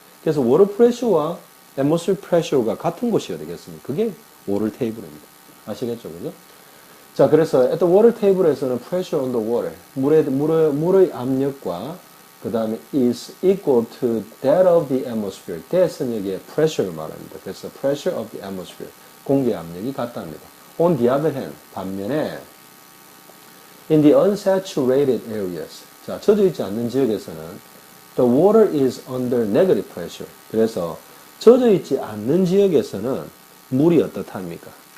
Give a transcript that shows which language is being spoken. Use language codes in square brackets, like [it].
[ko] 그래서 water pressure와 atmospheric pressure가 같은 곳이 어디겠습니까? 그게 water table입니다. 아시겠죠? 그죠? [en] 자, 그래서 at the water table에서는 pressure on the water, [ko] 물의 압력과 그 다음에 [en] is equal to that of the atmosphere. [ko] that은 여기에 pressure를 말합니다. [en] 그래서 pressure of the atmosphere, [ko] 공기 압력이 같답니다. [en] On the other hand, [ko] 반면에 [en] in the unsaturated areas, [ko] 자, 젖어 있지 않는 지역에서는 [en] the water is under negative pressure. [ko] 그래서 젖어 있지 않는 지역에서는 물이 어떻답니까?